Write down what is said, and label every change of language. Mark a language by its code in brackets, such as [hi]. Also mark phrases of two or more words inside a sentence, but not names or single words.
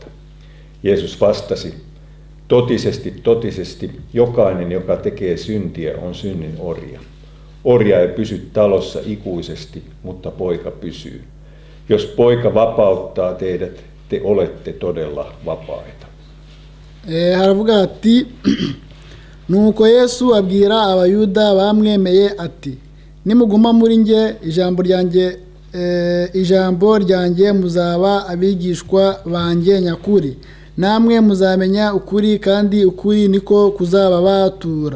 [fi] Jeesus vastasi, totisesti, totisesti, jokainen, joka tekee syntiä, on synnin orja. Orja ei pysy talossa ikuisesti, mutta poika pysyy. Jos poika vapauttaa teidät, te olette todella vapaita. [rw] Haravuga ati nuko Yesu abwira abayuda bamwemeye ati nimuguma muri nge ijambo ryanjye muzaba abigishwa banjye nyakuri namwe muzamenya ukuri kandi ukuri niko kuzababatura.